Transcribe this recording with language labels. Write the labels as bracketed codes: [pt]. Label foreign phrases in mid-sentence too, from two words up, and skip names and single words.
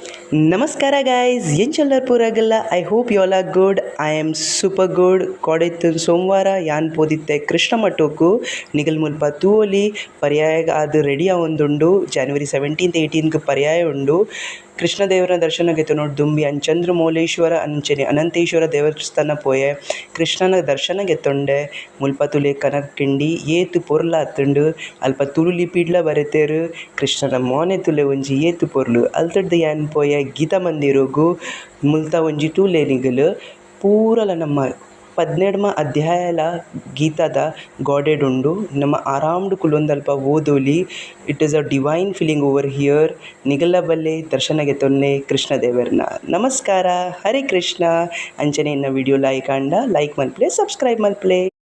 [tcy] ನಮಸ್ಕಾರ ಗಾಯ್ಸ್ ಏನು ಚಲ್ಲರ್ ಪೂರಾಗಲ್ಲ. [en] I hope you all are good. I am super good. [tcy] ಕೊಡೈತು ಸೋಮವಾರ ಯಾನ್ ಪೋದಿತ್ತೆ ಕೃಷ್ಣ ಮಠಕ್ಕೂ ನಿಗಲ್ ಮುಲ್ಪ ತೂವೊಲಿ ಪರ್ಯಾಯ ಅದು ರೆಡಿ ಆವೊಂದುಂಡು. January 17th 18th ಪರ್ಯಾಯ ಉಂಡು. ಕೃಷ್ಣದೇವರ ದರ್ಶನಗೆತ್ತು ನೋಡಿ ದುಂಬಿ ಚಂದ್ರಮೌಳೇಶ್ವರ ಅಂಚನೆ ಅನಂತೇಶ್ವರ ದೇವಸ್ಥಾನ ಪೋಯೆ ಕೃಷ್ಣನ ದರ್ಶನ ಗೆತ್ತೊಂಡೆ ಮುಲ್ಪ ತುಲೆ ಕನಕ್ಕಿಂಡಿ ಏತು ಪೊರ್ಲಾತುಂಡು ಅಲ್ಪ ತುಳು ಲಿಪಿಡ್ಲ ಬರೆತೇರು ಕೃಷ್ಣನ ಮೋನೆ ತುಲೆ ಒಂಜಿ ಏತು ಪೊರ್ಲು ಅಲ್ತಡ್ದು ಯಾನ್ ಪೋಯೆ ಗೀತಾ ಮಂದಿರಗು ಮುಲ್ತ ಒಂಜಿ ಟೂಲೆ ನಿಗಲು ಪೂರಲ ನಮ್ಮ 17ಮ ಅಧ್ಯಾಯಲ ಗೀತಾದ ಗಾಡೆಡ್ ಉಂಡು. ನಮ್ಮ ಆರಾಮ್ಡು ಕುಲೊಂದಲ್ಪ ಓದೋಲಿ. [en] It is a divine feeling over here. [tcy] ನಿಗಲ ಬಲ್ಲೆ ದರ್ಶನಗೆ ತೊನ್ನೆ ಕೃಷ್ಣದೇವರನ್ನ. ನಮಸ್ಕಾರ, ಹರೇ ಕೃಷ್ಣ. ಅಂಚನೆ ಇನ್ನ [en] video like [tcy] ಮಲ್ಪ್ಲೆ, ಸಬ್ಸ್ಕ್ರೈಬ್ ಮಲ್ಪ್ಲೆ.